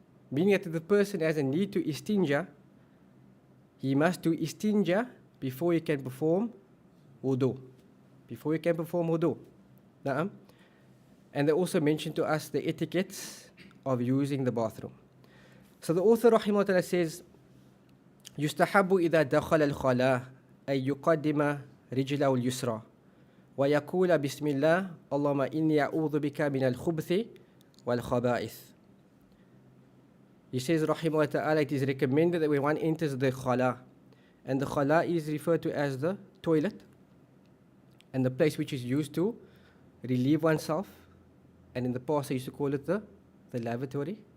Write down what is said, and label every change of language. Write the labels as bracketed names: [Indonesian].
[English] Meaning that if the person has a need to istinja, he must do istinja before he can perform wudu. Before he can perform wudu. Na'am. And they also mention to us the etiquettes of using the bathroom. So the author rahimahullah says, [Arabic] يستحب إذا دخل الخلاء أن يقدم رجله اليسرى ويقول بسم الله اللهم إني أعوذ بك من الخبث والخبائث. [English] He says rahimahullah ta'ala, it is recommended that when one enters the khala, and the khala is referred to as the toilet and the place which is used to relieve oneself, and in the past they used to call it the lavatory,